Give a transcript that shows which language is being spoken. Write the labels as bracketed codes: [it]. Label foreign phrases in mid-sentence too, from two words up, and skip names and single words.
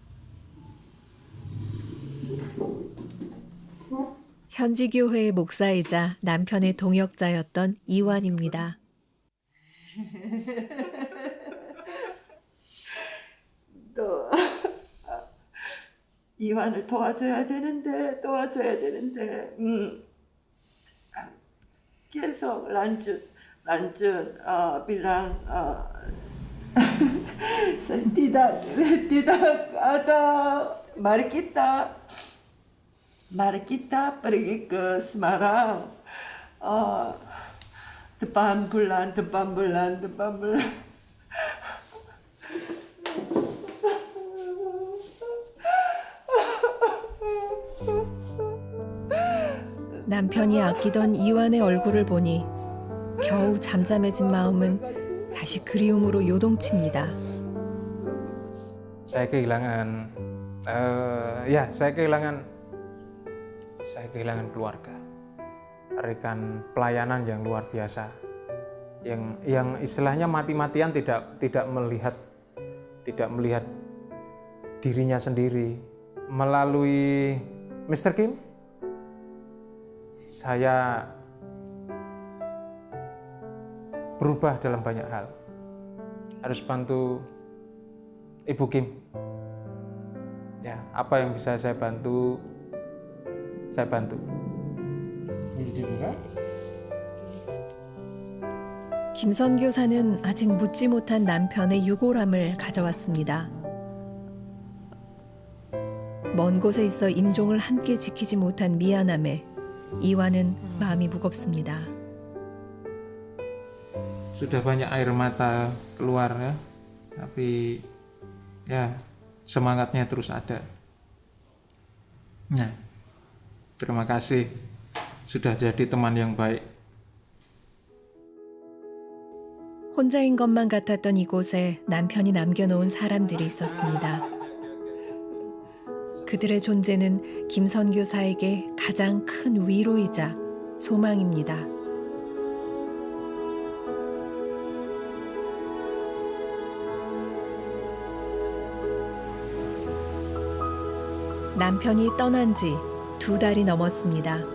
[ko] 현지 교회의 목사이자 남편의 동역자였던 이완입니다. 또 이완을 도와줘야 되는데 계속 란준 [id] bilang tidak ada mari kita pergi ke Semarang depan bulan [ko] 남편이 아끼던 이완의 얼굴을 보니 겨우 잠잠해진 마음은 다시 그리움으로 요동칩니다. [id] Saya kehilangan keluarga, rekan pelayanan yang luar biasa, yang istilahnya mati-matian tidak melihat dirinya sendiri. Melalui Mr. Kim, saya berubah dalam banyak hal. Harus bantu Ibu Kim. Ya, apa yang bisa saya bantu, saya bantu. [ko] 김 선교사는 아직 묻지 못한 남편의 유골함을 가져왔습니다. 먼 곳에 있어 임종을 함께 지키지 못한 미안함에 이와는 마음이 무겁습니다. [id] Sudah banyak air mata keluar ya, tapi ya semangatnya terus ada. Nah, terima kasih sudah jadi teman yang baik. [ko] 혼자인 것만 같았던 이곳에 남편이 남겨놓은 사람들이 있었습니다. 그들의 존재는 김 선교사에게 가장 큰 위로이자 소망입니다. 남편이 떠난 지 2달이 넘었습니다.